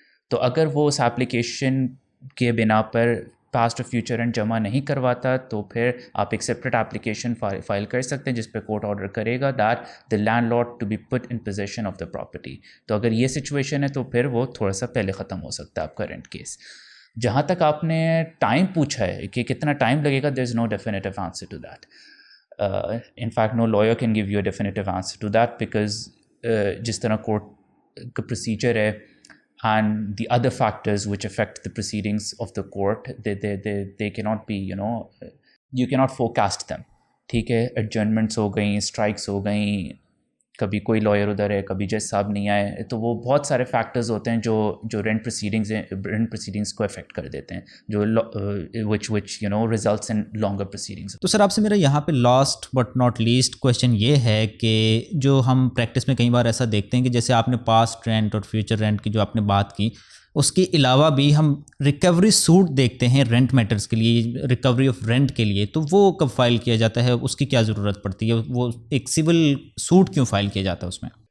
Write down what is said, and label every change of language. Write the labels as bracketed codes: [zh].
[ur] تو اگر وہ اس اپلیکیشن کے بنا پر پاسٹ اور فیوچر رینٹ جمع نہیں کرواتا تو پھر آپ ایک سپریٹ اپلیکیشن فائل کر سکتے ہیں جس پہ کورٹ آرڈر کرے گا that [en] the landlord to be put in possession of the property. [ur] تو اگر یہ سچویشن ہے تو پھر وہ تھوڑا سا پہلے ختم ہو سکتا ہے آپ کا رینٹ کیس. جہاں تک آپ نے ٹائم پوچھا ہے کہ کتنا ٹائم لگے گا, [en] there is no definitive answer to that. In fact, no lawyer can give you a definitive answer to that because [ur] جس طرح کورٹ کا پروسیجر ہے [en] and the other factors which affect the proceedings of the court, they cannot be, you cannot forecast them. [ur] ٹھیک ہے, adjournments ہو گئیں, strikes ہو گئیں, کبھی کوئی لائر ادھر ہے, کبھی جج صاحب نہیں آئے, تو وہ بہت سارے فیکٹرز ہوتے ہیں جو رینٹ پروسیڈنگس کو افیکٹ کر دیتے ہیں, جو [en] which results in longer proceedings. [ur] تو سر آپ سے میرا یہاں پہ last but not least question یہ ہے کہ جو ہم پریکٹس میں کئی بار ایسا دیکھتے ہیں کہ جیسے آپ نے پاسٹ رینٹ اور فیوچر رینٹ کی جو آپ نے بات کی, اس کے علاوہ بھی ہم ریکوری سوٹ دیکھتے ہیں رینٹ میٹرز کے لیے, ریکوری آف رینٹ کے لیے, تو وہ کب فائل کیا جاتا ہے, اس کی کیا ضرورت پڑتی ہے, وہ ایک سول سوٹ کیوں فائل کیا جاتا ہے اس میں؟